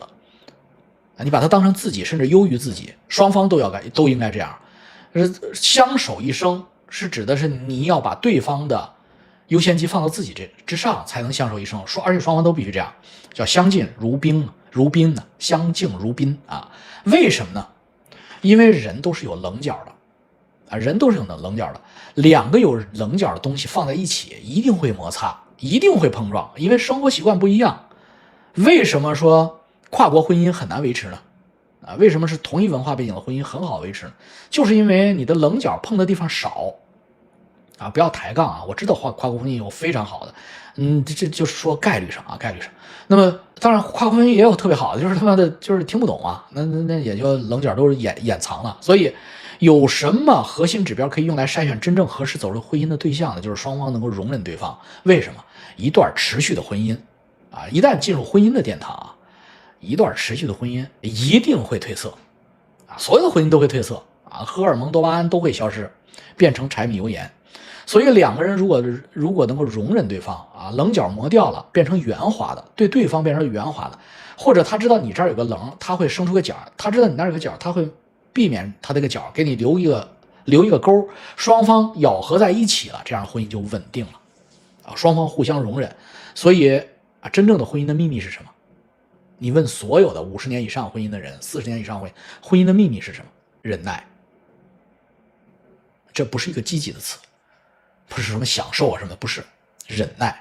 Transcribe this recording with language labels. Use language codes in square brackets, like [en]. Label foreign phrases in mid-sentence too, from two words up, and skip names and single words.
[zh] 你把他當成自己，甚至優於自己，雙方都應該這樣。相守一生。是指的是你要把對方的優先級放到自己之上，才能相守一生。而且雙方都必須這樣，叫相敬如賓呢，相敬如賓啊。為什麼呢？因為人都是有稜角的啊，人都是有稜角的。兩個有稜角的東西放在一起，一定會摩擦，一定會碰撞，因為生活習慣不一樣。為什麼說跨國婚姻很難維持呢？為什麼是同一文化背景的婚姻很好維持呢？就是因為你的稜角碰的地方少啊，不要抬槓啊！我知道跨國婚姻有非常好的，這就是說概率上。那麼當然跨國婚姻也有特別好的，就是他媽的就是聽不懂啊，那也就稜角都是掩藏了。所以有什麼核心指標可以用來篩選真正合適走入婚姻的對象呢？就是雙方能夠容忍對方。為什麼？一段持續的婚姻啊，一旦進入婚姻的殿堂啊，一段持續的婚姻一定會褪色啊，所有的婚姻都會褪色啊，荷爾蒙多巴胺都會消失，變成柴米油鹽。所以两個人如果能夠容忍對方啊，稜角磨掉了，變成圓滑的，對對方變成圓滑的，或者他知道你這兒有個稜，他會生出個角，他知道你那兒有個角，他會避免他這個角，給你留一個溝，雙方咬合在一起了，這樣婚姻就穩定了啊，雙方互相容忍。所以啊，真正的婚姻的秘密是什麼？你問所有的50年以上婚姻的人，40年以上婚姻的秘密是什麼？忍耐。這不是一個積極的詞，不是什麼享受啊什麼，不是，忍耐。